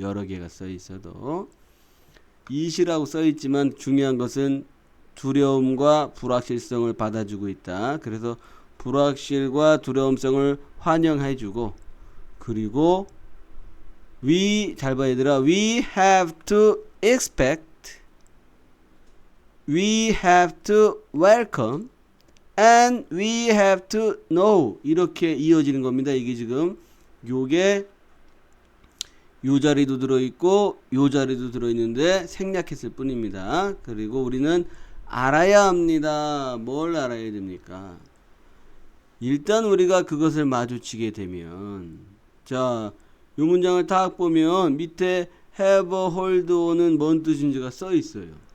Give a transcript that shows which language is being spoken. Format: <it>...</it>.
<ko>여러 개가 써 있어도 it이라고 써 있지만 중요한 것은 두려움과 불확실성을 받아주고 있다. 그래서 불확실과 두려움성을 환영해주고 그리고 잘 봐 얘들아.</ko> <en>We have to expect, we have to welcome, and we have to know</en> <ko>이렇게 이어지는 겁니다. 이게 지금 요게 요 자리도 들어있고 요 자리도 들어있는데 생략했을 뿐입니다. 그리고 우리는 알아야 합니다. 뭘 알아야 됩니까? 일단 우리가 그것을 마주치게 되면 자, 요 문장을 딱 보면 밑에 have a hold on은 뭔 뜻인지가 써 있어요.</ko>